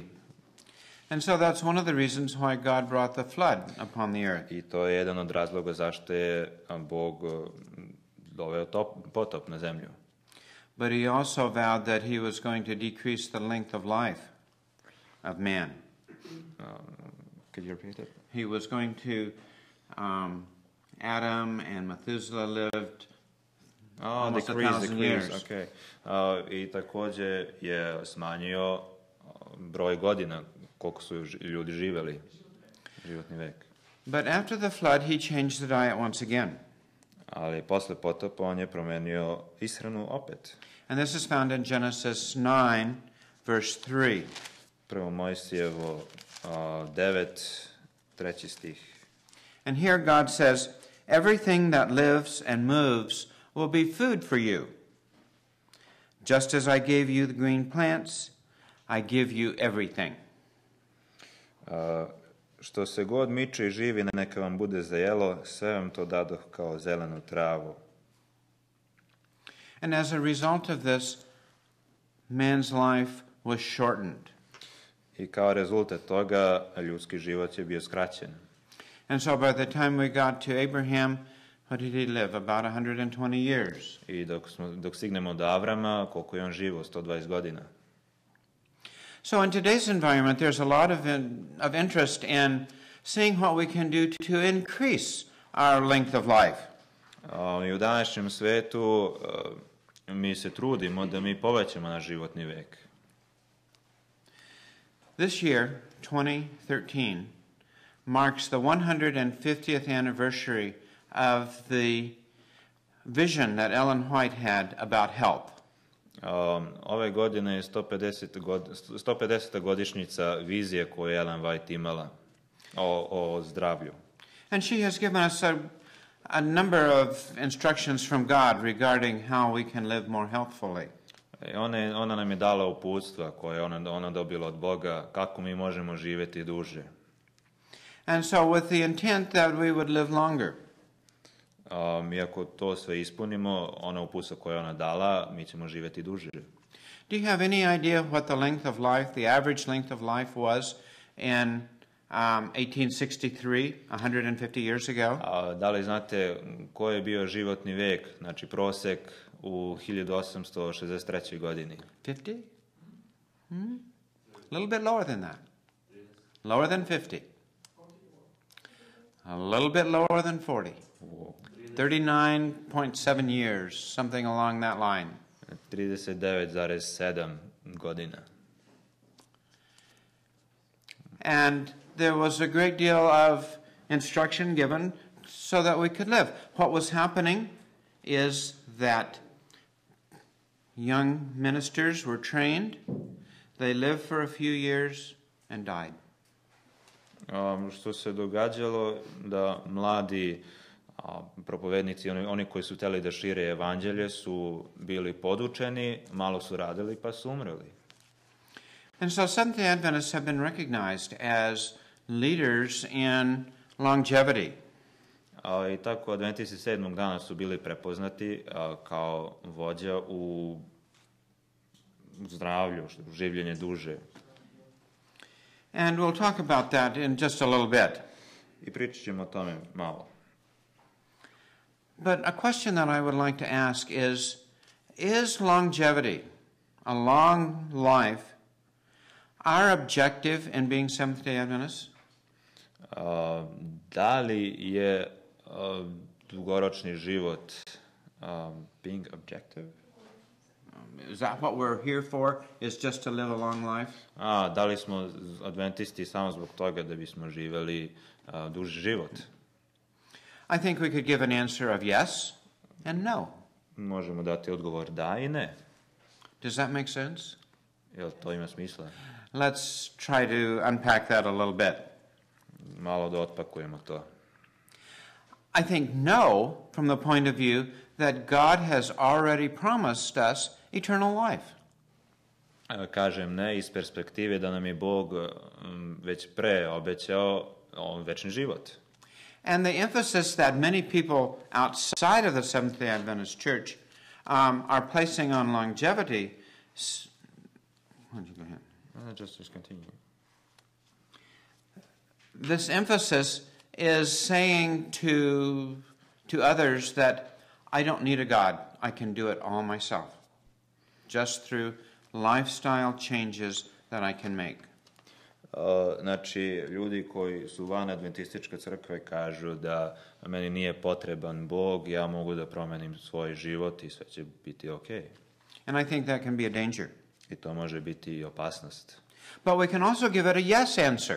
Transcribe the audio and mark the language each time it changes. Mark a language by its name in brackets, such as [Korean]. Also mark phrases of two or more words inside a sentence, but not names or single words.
[English] And so that's one of the reasons why God brought the flood upon the earth. [Serbian] I to je jedan od razloga zašto je Bog doveo potop na zemlju. [English] But he also vowed that he was going to decrease the length of life of man. Could you repeat it? He was going to, Adam and Methuselah lived almost 1,000 years. Okay. [Serbian] I također je smanjio broj godina koliko su ljudi živjeli, životni vek. [English] But after the flood, he changed the diet once again. [Serbian] Ali posle potopa on je promenio ishranu opet. [English] And this is found in Genesis 9, verse 3. [Serbian] Prvo Mojsijevo 9, 3. stih. [English] And here God says, everything that lives and moves will be food for you. Just as I gave you the green plants, I give you everything. [Serbian] Što se god miče i živi, neka vam bude za jelo, sve vam to dadoh kao zelenu travu. [English] And as a result of this, man's life was shortened. [Serbian] I kao rezultat toga, ljudski život je bio skraćen. [English] And so by the time we got to Abraham, what did he live? About 120 years. [Serbian] I dok stignemo do Avrama, koliko je on živo? 120 godina. [English] So in today's environment, there's a lot of interest in seeing what we can do to increase our length of life. [Serbian] I u današnjem svetu mi se trudimo da mi povećamo naš životni vek. [English] This year, 2013, marks the 150th anniversary of the vision that Ellen White had about health. [Serbian] Ove godine je 150. godišnjica vizije koju je Ellen White imala o zdravlju. [English] And she has given us a number of instructions from God regarding how we can live more healthfully. [Serbian] Ona nam je dala uputstva koje je ona dobila od Boga kako mi možemo živjeti duže. [English] And so with the intent that we would live longer. [Serbian] Iako to sve ispunimo, ona upusa koje je ona dala, mi ćemo živjeti duže. [English] Do you have any idea what the length of life, the average length of life was in 1863, 150 years ago? [Serbian] Da li znate koji je bio životni vek, znači prosek u 1863. godini? [English] 50? A little bit lower than that. Lower than 50. A little bit lower than 40. 39.7 years, something along that line. [Serbian] 39,7 godina. [English] And there was a great deal of instruction given so that we could live. What was happening is that young ministers were trained, they lived for a few years and died. [Serbian] Što se događalo da mladi propovednici, oni koji su htjeli da šire evanđelje, su bili podučeni, malo su radili pa su umreli. [English] And so Seventh-day Adventists have been recognized as leaders in longevity. [Serbian] I tako adventisti 7. dana su bili prepoznati kao vođa u zdravlju, življenje duže. [English] And we'll talk about that in just a little bit. [Serbian] I pričat ćemo o tome malo. [English] But a question that I would like to ask is longevity, a long life, our objective in being Seventh-day Adventists? [Serbian] Da li je dugoročni život [English] being objective? Is that what we're here for, is just to live a long life? [Serbian] Da li smo adventisti samo zbog toga da bismo živeli duži život? [English] I think we could give an answer of yes and no. [Serbian] Možemo dati odgovor da i ne. [English] Does that make sense? [Serbian] Jel to ima smisla? [English] Let's try to unpack that a little bit. [Serbian] Malo da otpakujemo to. [English] I think no, from the point of view that God has already promised us eternal life. [Serbian] Kažem ne iz perspektive da nam je Bog već pre obećao večni život. [English] And the emphasis that many people outside of the Seventh-day Adventist Church are placing on longevity. Why don't you go ahead? Just continue. This emphasis is saying to others that I don't need a God. I can do it all myself, just through lifestyle changes that I can make. [Serbian] Znači, ljudi koji su van adventističke crkve kažu da meni nije potreban Bog, ja mogu da promenim svoj život i sve će biti okej. [English] And I think that can be a danger. [Serbian] I to može biti i opasnost. [English] But we can also give it a yes answer.